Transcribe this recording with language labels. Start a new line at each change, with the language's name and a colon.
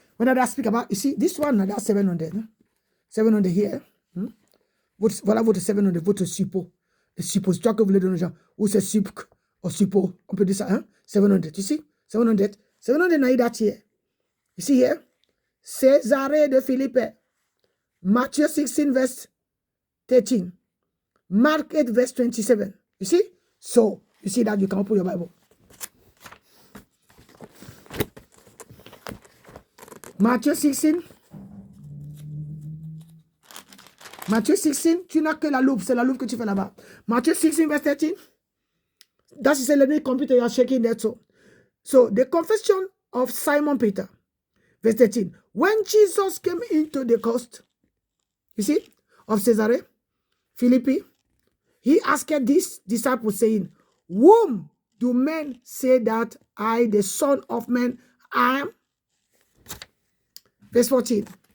English: When I speak about, you see, this one, that's 700. 700 here.
French: Voilà votre 700, votre suppôt. Le suppositoire que vous voulez donner aux gens. Ou c'est sup ou suppôt. On peut dire ça, hein? 700.
English: You see? 700. 700 now that here. You see here? Césarée de Philippe. Matthew 16, verse 13. Mark 8, verse 27. You see? So, you see that you can open your Bible.
French: Matthieu 16. Matthieu 16, tu n'as que la loupe. C'est la loupe que tu fais là-bas. Matthieu 16, verse 13.
English: That is the computer you are shaking there. So, the confession of Simon Peter. Verse 13. When Jesus came into the coast, you see, of Caesarea Philippi, he asked these disciples, saying, whom do men say that I, the Son of Man, am? Verse 14.